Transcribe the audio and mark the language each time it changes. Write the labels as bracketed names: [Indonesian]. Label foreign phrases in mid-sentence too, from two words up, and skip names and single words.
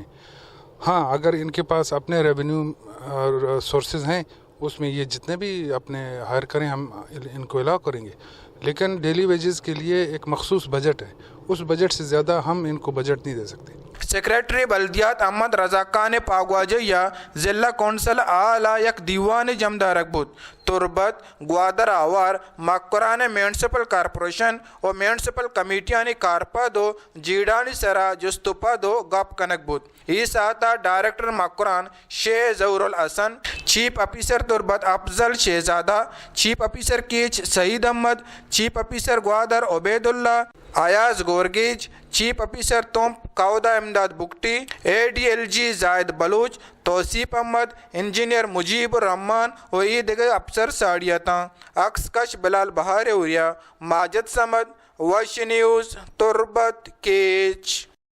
[Urdu] ہاں، اگر ان کے پاس اپنے [English] revenue sources [Urdu] ہیں اس میں یہ جتنے بھی اپنے ہائر کریں ہم ان کو الاؤ کریں گے، لیکن [English] daily wages [Urdu] کے لیے ایک مخصوص بجٹ ہے، اس بجٹ سے زیادہ ہم ان کو بجٹ نہیں دے سکتے۔ [Baluchi] سیکرٹری بلدیات محمد رضا خان پاگواجیا ضلع کونسل اعلیٰ یک دیوان جمدارک بود تربت گوادر آوار مکران میونسپل کارپوریشن و میونسپل کمیٹیانی کارپا دو جیڈانی سرا جستپا دو گپ کنک بود ای ساتا ڈائریکٹر مکران شیخ ظہور الحسن، [English] chief officer [Baluchi] تربت افضل شہزادہ، [English] chief officer [Baluchi] کیچ سعید احمد، [English] chief officer [Baluchi] گوادر عبید اللہ ایاز گورگیج، [English] chief officer [Baluchi] تومپ کاؤدہ امداد بگٹی، ADLG زائد بلوچ توصیف احمد، انجینئر مجیب الرحمان و ای دیگر افسر ساڑیتاں عکس کش بلال بہار اوریا ماجد سمد وش نیوز تربت کیچ۔